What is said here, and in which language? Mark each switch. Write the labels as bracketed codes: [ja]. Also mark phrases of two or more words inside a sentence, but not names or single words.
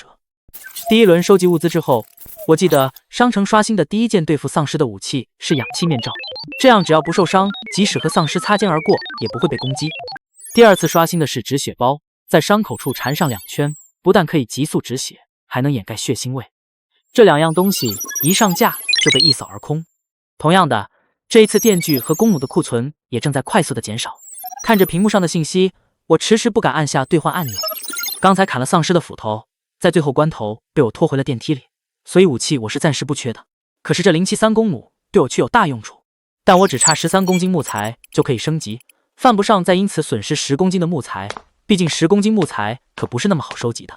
[zh] 第一輪收集物資之後，我記得商城刷新的第一件對付喪屍的武器是氧氣面罩，這樣只要不受傷，即使和喪屍擦肩而過，也不會被攻擊。第二次刷新的是止血包，在傷口處纏上2圈，不但可以急速止血，還能掩蓋血腥味。這2樣東西一上架就被一掃而空。同樣的，這一次電鋸和弓弩的庫存也正在快速的減少。看着屏幕上的信息，我遲遲不敢按下兌換按鈕。剛才砍了喪屍的斧頭，在最後關頭被我拖回了電梯裡，所以武器我是暫時不缺的。可是這073弓弩對我卻有大用處，但我只差13公斤木材就可以升級，犯不上再因此損失10公斤的木材，畢竟10公斤木材可不是那麼好收集的。